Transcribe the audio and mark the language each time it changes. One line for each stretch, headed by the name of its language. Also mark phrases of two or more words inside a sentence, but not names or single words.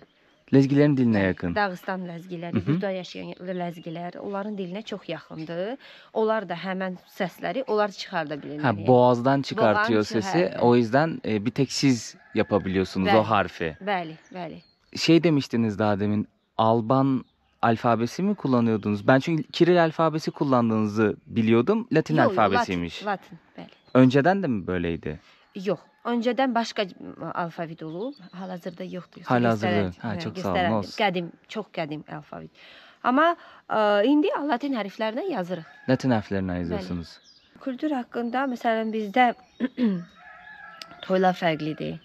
Turkish: Lezgilerin diline yakın.
Azerbaijani: Dağıstan ləzgiləri, burada yaşayan ləzgilər, onların dilinə çox yaxındır. Onlar da həmən səsləri onlar çıxarda bilirlər.
Turkish: Ha, boğazdan çıkartıyor Boğazdan sesi. çıkartıyor. O yüzden bir tek siz yapabiliyorsunuz o harfi.
Azerbaijani: Bəli, bəli.
Turkish: Şey demiştiniz daha demin, Alban alfabesi mi kullanıyordunuz? Ben çünkü Kiril alfabesi kullandığınızı biliyordum. Latin alfabesiymiş.
Azerbaijani: Latin, bəli.
Turkish: Önceden de mi böyleydi?
Azerbaijani: Yox, öncədən başqa alfabet olub, hal-hazırda yoxdur.
Turkish: Hal-hazırda. Ha, çok sağ olun, olsun.
Azerbaijani: Qədim, çox qədim alfabet. Amma indi Latin hərflərinə yazırıq.
Turkish: Latin harflerine yazıyorsunuz.
Azerbaijani: Kültür haqqında məsələn bizdə toylar fərqlidir.